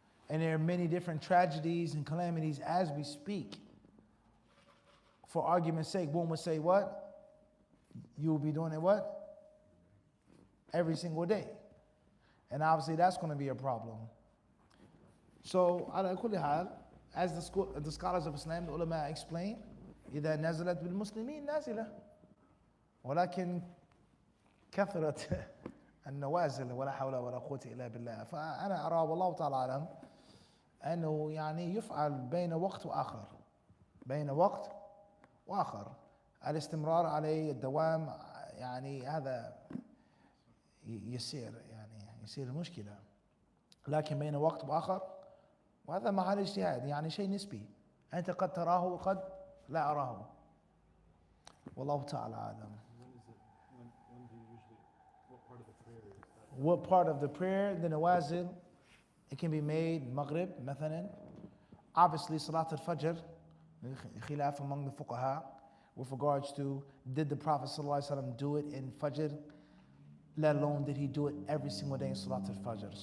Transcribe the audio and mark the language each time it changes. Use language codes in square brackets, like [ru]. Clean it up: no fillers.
[en] And there are many different tragedies and calamities as we speak. For argument's sake, one would say what? You will be doing it what? Every single day. And obviously that's going to be a problem. [ar] So, على كل حال, [en] as the scholars of Islam, the ulama explain, [ar] إذا نزلت بالمسلمين نازلة ولكن كثرت النوازل ولا حول ولا قوة إلا بالله. فأنا أرى والله تعالى أعلم أنه يعني يفعل بين وقت وآخر. بين وقت وآخر. الاستمرار عليه الدوام يعني هذا يصير المشكلة. لكن بين وقت وآخر وهذا محل اجتهاد يعني شيء نسبي. أنت قد تراه وقد لا أراه. والله تعالى أعلم. [en] When do you usually, what part of the prayer is that? What part of the prayer? The nawazil. It can be made Maghrib, مثلا. Obviously, Salat al-Fajr, khilaf among the fuqaha, with regards to did the Prophet ﷺ do it in Fajr, let alone did he do it every single day in Salat al-Fajr.